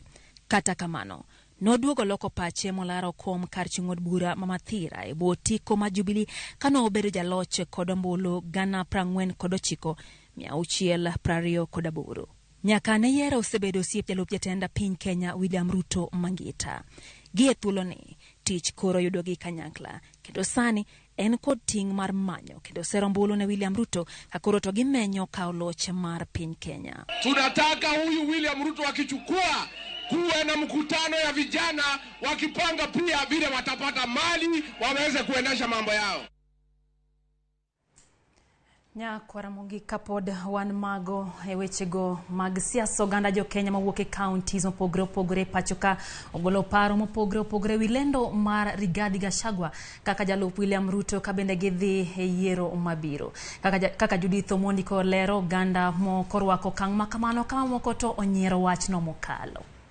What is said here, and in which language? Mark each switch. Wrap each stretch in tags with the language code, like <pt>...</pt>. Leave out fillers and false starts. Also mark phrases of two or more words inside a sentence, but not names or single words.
<luo>Kata kamano noduogo loko pache molaro kom kar chung'od bura mamathira e bwo tiko ma Jubilee kano obedo jaloch kod ombulu 49,628. Nyaka ne yiero osebedo osiep jalup jatenda piny Kenya William Ruto Mangita. Gie thuolo ni tich koro yudogi kanyakla, kendo sani en kod ting' mar manyo kendo sero mbulu ne William Ruto kakoro to gimenyo kawo loch mar piny Kenya.</luo> <sw>Tunataka huyu William Ruto akichukua kuwe na mkutano ya vijana wakipanga pia vile watapata mali waweze kuendesha mambo yao.</sw> <luo>Kwa Ramogi kapod wan mago e wechego mag siasa. Oganda jo Kenya mawuok e counties mopogore pachoka ogolo paro mopogore wilendo mar Rigathi Gachagua kaka jalup William Ruto kabende gidhi e yiero mabiro. Kaka Judith Omondi ko lero, oganda mokorwako kang' makamano kama moko to onyiero wachno mokalo.</luo>